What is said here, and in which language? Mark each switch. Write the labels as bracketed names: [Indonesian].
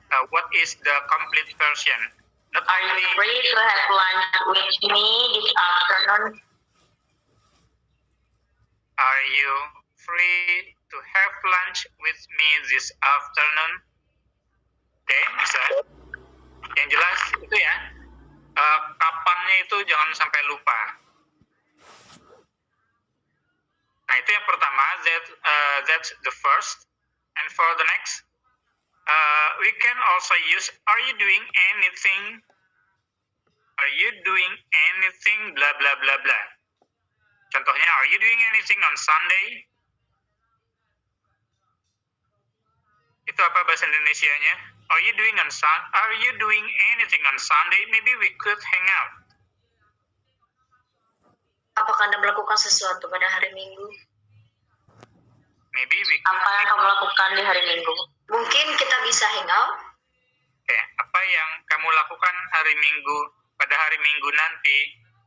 [English] What is the complete version? Not Are you only free to have lunch with me this afternoon? are you free to have lunch with me this afternoon? [Indonesian] Oke, bisa. Yang jelas itu ya, kapannya itu jangan sampai lupa. Nah, itu yang pertama, [English] that's the first. And for the next, we can also use, are you doing anything? Are you doing anything? Blah, blah, blah, blah. Contohnya, are you doing anything on Sunday? [Indonesian] Itu apa bahasa Indonesianya? [English] Are you doing anything on Sunday? Maybe we could hang out. [Indonesian] Apakah Anda melakukan sesuatu pada hari Minggu? [English] Maybe we could. [Indonesian] Apa yang kamu lakukan di hari Minggu? Mungkin kita bisa hangout. Oke, apa yang kamu lakukan hari Minggu, pada hari Minggu nanti?